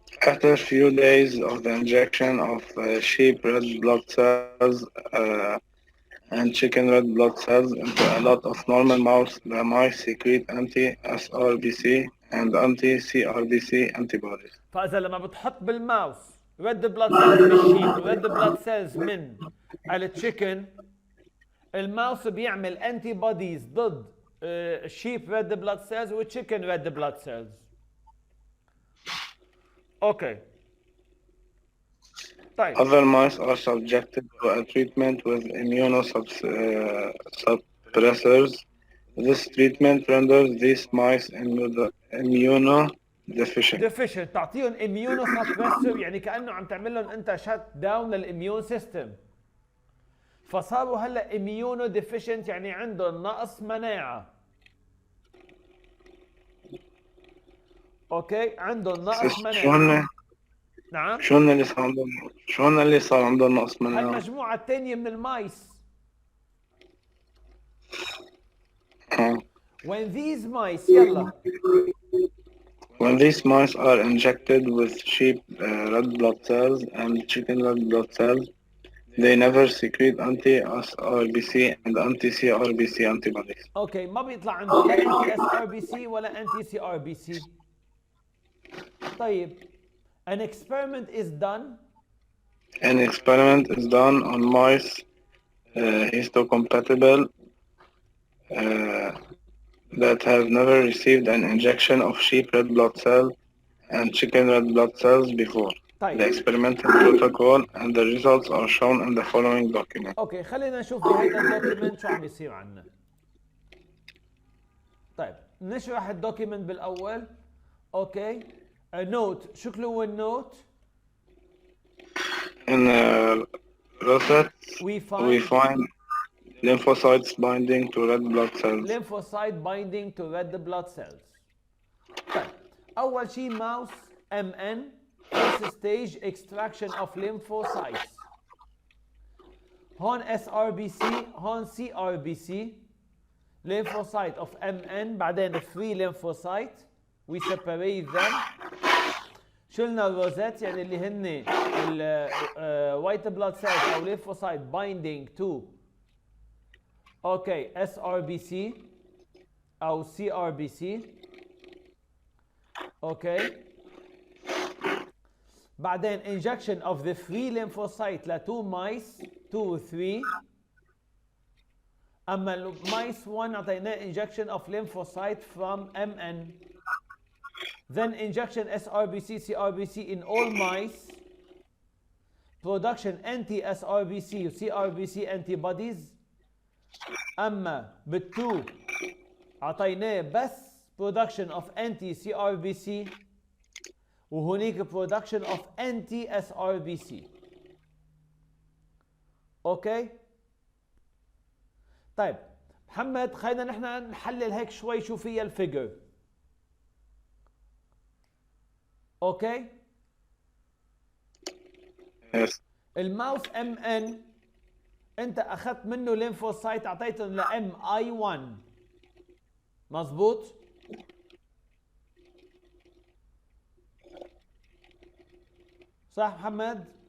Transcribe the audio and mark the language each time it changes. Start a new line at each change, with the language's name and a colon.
English: After few days of the injection of sheep red blood cells and chicken red blood cells into a lot of normal mouse, the mice secrete anti-SRBC and anti-CRBC antibodies.
Arabic: فاذا لما بتحط بالماوس ريد بلاد سيلز من الشيب وريد بلاد سيلز من التشيكن، الماوس بيعمل انتي بوديز ضد الشيب ريد بلاد سيلز والتشيكن ريد بلاد سيلز. اوكي طيب
English: Other mice are subjected to a treatment with immunosuppressors. This treatment renders these mice immunodeficient.
Arabic: ديفيشنت، تعطيهم اميونو سبريسور يعني كانه عم تعمل لهم انت شت داون للاميون سيستم، فصاروا هلا اميونو ديفيشنت يعني عندهم نقص مناعه. اوكي عندهم نقص مناعه. نعم شو هن اللي صار عندهم نقص مناعة؟ المجموعه الثانيه من المايس.
English: when these mice يلا When these mice are injected with sheep red blood cells and chicken red blood cells, they never secrete anti-SRBC and anti-CRBC antibodies.
Arabic: اوكي ما بيطلع عندهم لا انتي اس ار بي سي ولا انتي سي ار بي سي.
English: طيب an experiment is done. An experiment is done on mice histocompatible that have never received an injection of sheep red blood cell and chicken red blood cells before.
Arabic: طيب
English: The experimental protocol and the results are shown in the following document.
Arabic: اوكي خلينا نشوف بهيدا الدوكيمنت شو عم بيصير عنا. طيب نشرح الدوكيمنت بالاول. اوكي نوت، شو هو النوت؟
English: In rosettes, we we find find lymphocytes binding to red blood cells. lymphocyte binding to red blood cells.
Arabic: طيب اول شيء ماوس
English: MN first stage extraction of lymphocytes. هون SRBC هون CRBC. lymphocyte of MN بعدين free lymphocyte we separate them.
Arabic: شلنا الروزات يعني اللي هن الوايت بلاد سيلز او
English: lymphocyte binding to
Arabic: اوكي SRBC او CRBC.
English: Okay بعدين injection of the free lymphocyte ل 2 mice 2 و 3.
Arabic: اما المايس 1 اعطيناه
English: injection of lymphocyte from MN. Then injection SRBC, CRBC in all mice. Production anti-SRBC و CRBC antibodies.
Arabic: أما بالتو عطيناه بس
English: production of anti-CRBC وهونيك production of anti-SRBC.
Arabic: أوكي؟ طيب محمد خلينا نحن نحلل هيك شوي شو فيها الفيجر. اوكي
English: Yes.
Arabic: الماوس MN انت اخذت منه ليمفوسايت اعطيته ل MI1 مزبوط؟ صح محمد؟